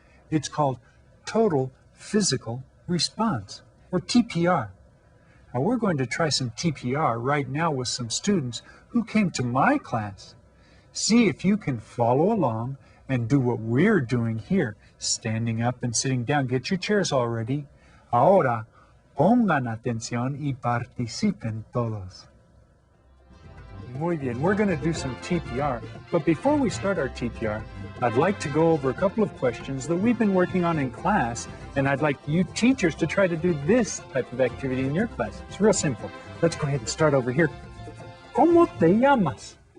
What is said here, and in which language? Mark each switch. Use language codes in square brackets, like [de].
[en] It's called Total Physical Response, or TPR. Now we're going to try some TPR right now with some students who came to my class. See if you can follow along and do what we're doing here, standing up and sitting down. Get your chairs all ready. [es] Ahora, pongan atención y participen todos. Muy bien, [en] we're going to do some TPR. But before we start our TPR, I'd like to go over a couple of questions that we've been working on in class, and I'd like you teachers to try to do this type of activity in your class. It's real simple. Let's go ahead and start over here. [es] ¿Cómo te llamas?